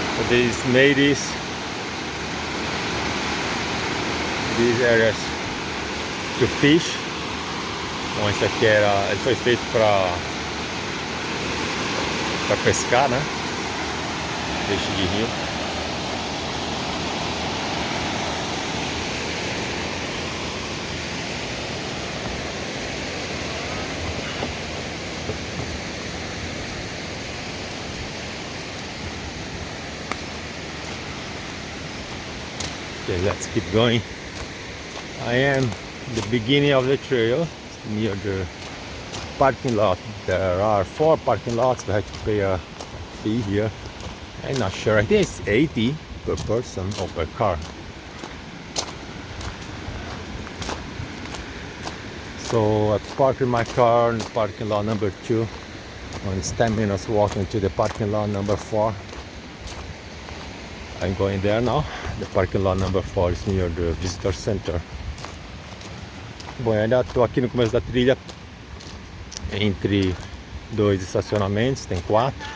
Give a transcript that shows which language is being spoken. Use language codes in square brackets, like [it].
[en] These made these areas to fish. [pt] Bom, isso aqui ele foi feito para pescar, né? Peixe de rio. [en] Okay, let's keep going. I am at the beginning of the trail, near the parking lot. There are 4 parking lots. We have to pay a fee here. I'm not sure. I think it's 80 per person or per car. So I parked my car in parking lot number 2. And it's 10 minutes walking to the parking lot number 4. I'm going there now. The parking lot number 4 is near the visitor center. [pt] Bom, eu ainda estou aqui no começo da trilha, entre 2 estacionamentos, tem 4.